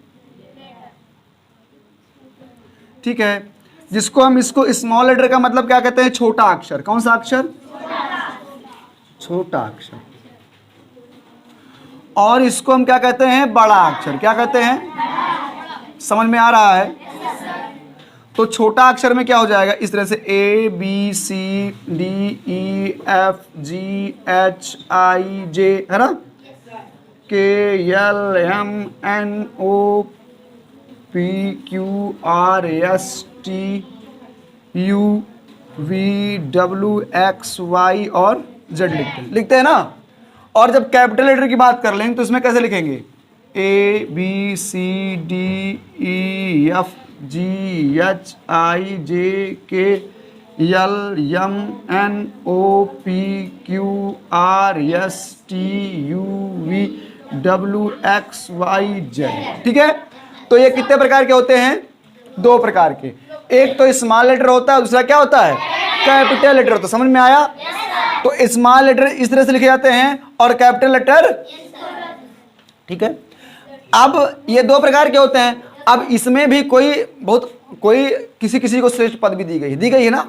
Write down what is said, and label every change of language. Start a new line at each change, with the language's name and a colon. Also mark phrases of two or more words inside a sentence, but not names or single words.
Hindi: ठीक है, जिसको हम इसको
English: small letter
Hindi: का मतलब क्या कहते हैं? छोटा अक्षर। कौन सा अक्षर? छोटा अक्षर। और इसको हम क्या कहते हैं? बड़ा अक्षर। क्या कहते हैं? समझ में आ रहा है? तो छोटा अक्षर में क्या हो जाएगा? इस तरह से
English: A B C D E F G H I J,
Hindi: है ना?
English: K L M N O P Q R S T U V W X Y और Z
Hindi: लिखते हैं ना? और जब
English: capital letter
Hindi: की बात कर लेंगे तो इसमें कैसे लिखेंगे?
English: A B C D E F G H I J K L M N O P Q R S T U V W X Y Z।
Hindi: ठीक है, तो ये कितने प्रकार के होते हैं? दो प्रकार के। एक तो
English: small letter
Hindi: होता है, दूसरा क्या होता है?
English: capital letter
Hindi: होता है। समझ में आया? तो
English: small letter
Hindi: इस तरह से लिखे जाते हैं और
English: capital letter,
Hindi: ठीक है। अब ये दो प्रकार के होते हैं। अब इसमें भी कोई किसी को श्रेष्ठ पद भी दी गई है ना?